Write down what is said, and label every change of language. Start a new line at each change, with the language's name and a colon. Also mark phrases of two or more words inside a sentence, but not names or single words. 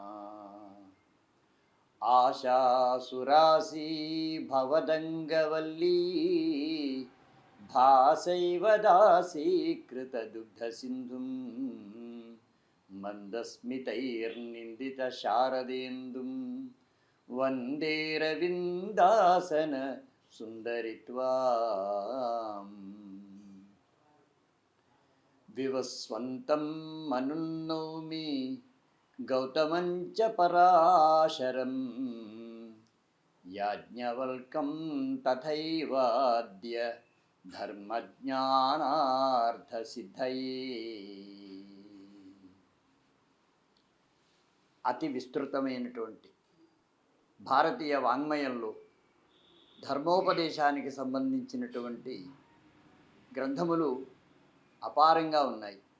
Sanskrit: आशासुरासी भवदङ्गवल्ली भासैव दासीकृतदुग्धसिन्धुं मन्दस्मितैर्निन्दितशारदेन्दुं वन्दे रविन्दासन सुन्दरित्वाम्। विवस्वन्तं मनुन्नौमि गौतमं च पराशरं याज्ञवल्क्यं तथैवाद्य ధర్మజ్ఞానార్థసిద్ధయే.
Telugu: అతి విస్తృతమైనటువంటి భారతీయ వాంగ్మయంలో ధర్మోపదేశానికి సంబంధించినటువంటి గ్రంథములు అపారంగా ఉన్నాయి.